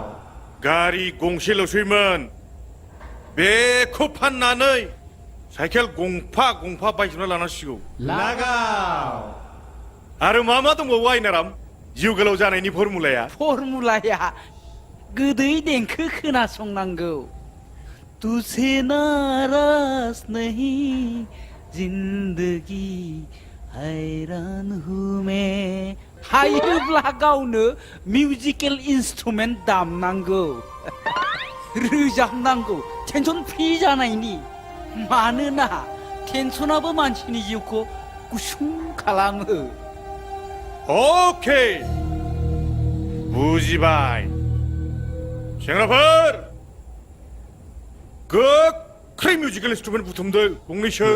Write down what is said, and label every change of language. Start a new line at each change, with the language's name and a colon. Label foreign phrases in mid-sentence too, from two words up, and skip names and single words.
Bodo: गारि गंसेल'सैमोन बेखौ फाननानै साइकेल गंफा गंफा बायजोबना लानांसिगौ लागाव आरो मा मा दंबावो आइनाराम जिउ गोलाव जानायनि फर्मुलाया गोदै देंखो खोनासंनांगौ
Hindi: तुझे नाराज नहीं जिंदगी हैरान हूँ मैं
Bodo: हायोब्ला गावनो
English: musical instrument
Bodo: दामनांगौ रोजाबनांगौ
English: tension free
Bodo: जानायनि मानोना टेनसनाबो मानसिनि जिउखौ गुसुं खालामो अके बुजिबाय सेंग्राफोर गोख्रै
English: musical instrument
Bodo: बुथुमदो गंनैसो